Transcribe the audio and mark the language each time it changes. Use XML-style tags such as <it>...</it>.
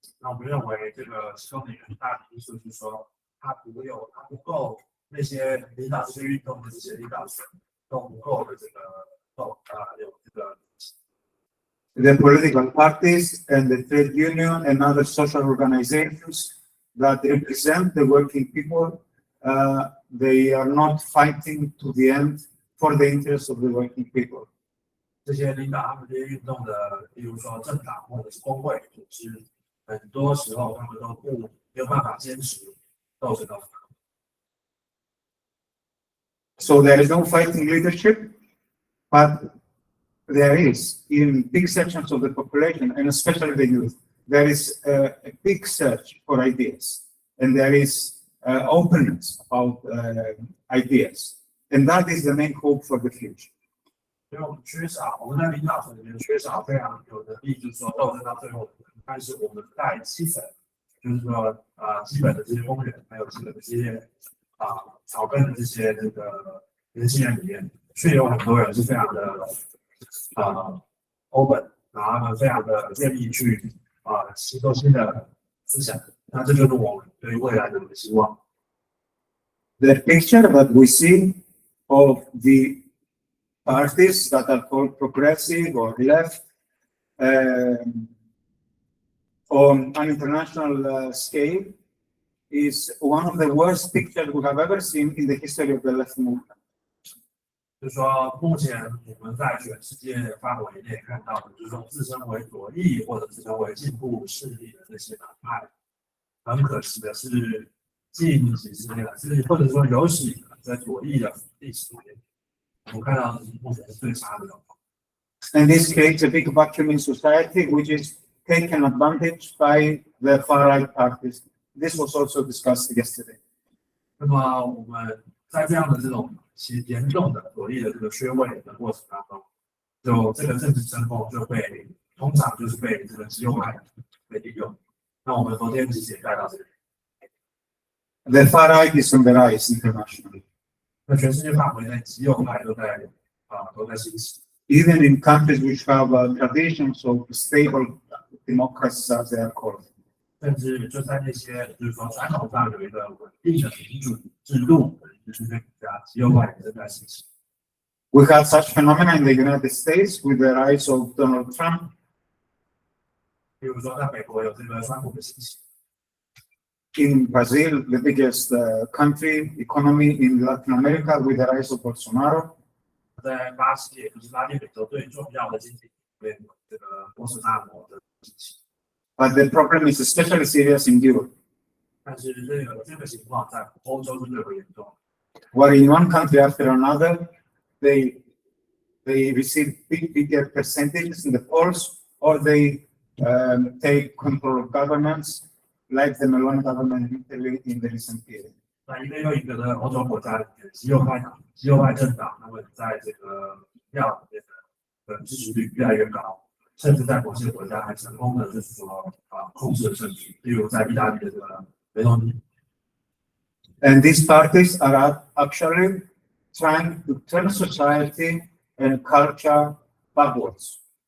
<zh>那我们认为这个其中的一个很大的因素是说，它不够那些领导这些运动的这些领导层都不够的有这个。</zh> <en>The political parties and the trade union and other social organizations that represent the working people, they are not fighting to the end for the interests of the working people.</en> <zh>这些领导他们这些运动的，比如说政党或者是工会组织，很多时候他们都没有办法坚持斗争到底。</zh> <en>So there is no fighting leadership, but there is in big sections of the population, and especially the youth, there is a big search for ideas, and there is openness about ideas, and that is the main hope for the future.</en> <zh>因为我们在领导层里面缺少非常有能力，就是说斗争到最后，但是我们在基层，就是说基本的这些工人，还有基本的这些草根的这些年轻人里面，却有很多人是非常的open， 然后他们非常的愿意去吸收新的思想，那这就是我们对未来的希望。</zh> <en>The picture that we see of the parties that are called progressive or left on an international scale is one of the worst pictures we have ever seen in the history of the left movement.</en> <zh>就是说，目前我们在全世界范围内看到的，就是说自称为左翼或者自称为进步势力的这些党派，很可惜的是，近几十年来，或者说有史以来在左翼的历史里面，我们看到的目前是最差的状况。</zh> <en>And this creates a big vacuum in society, which is taken advantage by the far-right parties. This was also discussed yesterday.</en> <zh>那么我们在这样的这种其严重的左翼的这个缺位的过程当中，就这个政治争锋就通常就是被这个极右派被利用。那我们昨天其实也带到这里。</zh> <en>The far-right is on the rise internationally.</en> <zh>那全世界范围内极右派都在兴起。</zh> <en>Even in countries which have traditions of stable democracies, as they are called.</en> <zh>甚至就在那些就是说传统上有一个稳定的民主制度的这些国家，极右派也正在兴起。</zh> <en>We have such phenomena in the United States with the rise of Donald Trump.</en> <zh>比如说，在美国有这个川普的兴起。</zh> <en>In Brazil, the biggest country economy in Latin America, with the rise of Bolsonaro.</en> <zh>在巴西，也就是拉丁美洲最重要的经济里面，这个波斯纳罗的兴起。</zh> <en>But the problem is especially serious in Europe.</en> <zh>但是这个情况在欧洲是最为严重。</zh> <en>Where in one country after another, they receive bigger percentages in the polls or they take control of governments, like the Meloni government in Italy in the recent period.</en> <zh>那一个又一个的欧洲国家里面，极右派政党，他们在这个票里面的支持率越来越高，甚至在某些国家还成功的就是说控制了政局，例如在意大利的这个梅洛尼。</zh> <en>And these parties are actually trying to turn society and culture backwards.</en>